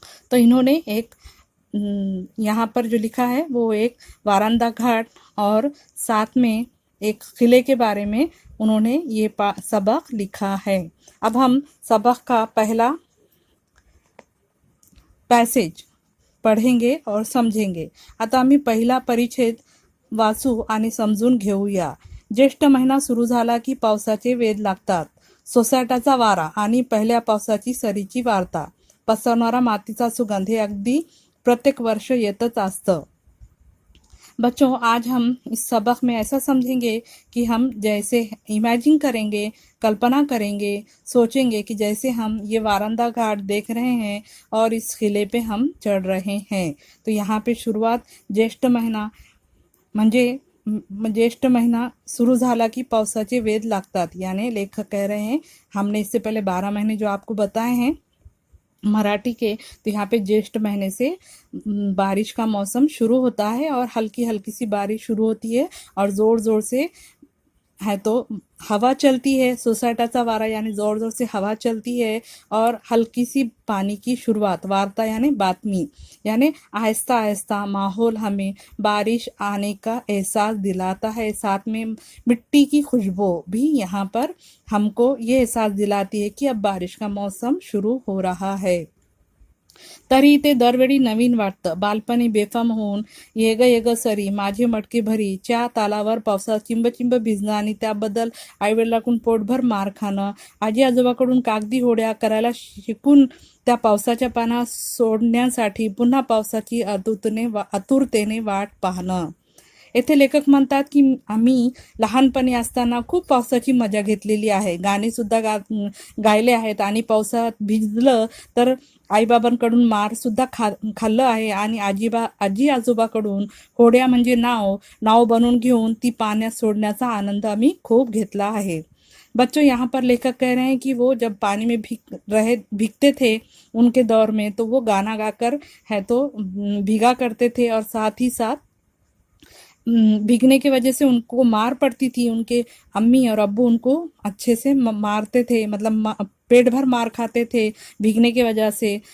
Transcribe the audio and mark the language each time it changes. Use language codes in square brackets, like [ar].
[hi] तो इन्होंने एक यहाँ पर जो लिखा है वो एक वारांदा घाट और साथ में एक किले के बारे में उन्होंने ये सबक लिखा है. अब हम सबक का पहला पैसेज पढ़ेंगे और समझेंगे. [mr] आता आम्ही पहिला परिच्छेद वाचू आणि समजून घेऊया. ज्येष्ठ महिना सुरू झाला की पावसाचे वेध लागतात. सोसाट्याचा वारा आणि पहिल्या पावसाची सरीची वार्ता, पसरणारा मातीचा सुगंध हे अगदी प्रत्येक वर्ष येतच असतं. [hi] बच्चों, आज हम इस सबक में ऐसा समझेंगे कि हम जैसे इमेजिन करेंगे, कल्पना करेंगे, सोचेंगे कि जैसे हम ये वारांदा घाट देख रहे हैं और इस किले पे हम चढ़ रहे हैं. तो यहाँ पे शुरुआत [mr] ज्येष्ठ महिना म्हणजे ज्येष्ठ महिना सुरू झाला की पावसाचे वेध लागतात. [hi] यानी लेखक कह रहे हैं हमने इससे पहले 12 महीने जो आपको बताए हैं मराठी के, तो यहाँ पे ज्येष्ठ महीने से बारिश का मौसम शुरू होता है और हल्की हल्की सी बारिश शुरू होती है और ज़ोर ज़ोर से है तो हवा चलती है. [mr] सोसाट्याचा वारा [hi] यानी ज़ोर ज़ोर से हवा चलती है और हल्की सी पानी की शुरुआत. वार्ता यानी बातमी, यानी आहिस्ता आहिस्ता माहौल हमें बारिश आने का एहसास दिलाता है. साथ में मिट्टी की खुशबू भी यहाँ पर हमको ये एहसास दिलाती है कि अब बारिश का मौसम शुरू हो रहा है. [mr] तरी ते दरवेळी नवीन वाटतं. बालपणी बेफाम होऊन ये ग सरी माझी मटकी भरी च्या तालावर पावसात चिंब भिजणं आणि त्याबद्दल आईवडिलांकडून पोटभर मार खाणं, आजी आजोबाकडून कागदी होड्या करायला शिकून त्या पावसाच्या पाना सोडण्यासाठी पुन्हा पावसाची आतुरतेने वाट पाहणं. येथे लेखक म्हणतात की आम्ही लहानपणी असताना खूप पावसाची मजा घेतलेली आहे. गाणी सुद्धा गायले आहेत आणि पावसात भिजलं तर आईबाबांकडून मार सुद्धा खाल्लं आहे आणि आजी आजोबाकडून होड्या म्हणजे नाव बनवून घेऊन ती पाण्यात सोडण्याचा आनंद आम्ही खूप घेतला आहे. [hi] बच्चों, यहाँ पर लेखक कह रहे हैं कि वो जब पानी में भीगते थे उनके दौर में, तो वो गाना गाकर है तो भीगा करते थे और साथ ही साथ भीगने की वजह से उनको मार पड़ती थी. उनके अम्मी और अब्बू उनको अच्छे से मारते थे, मतलब पेट भर मार खाते थे भीगने की वजह से.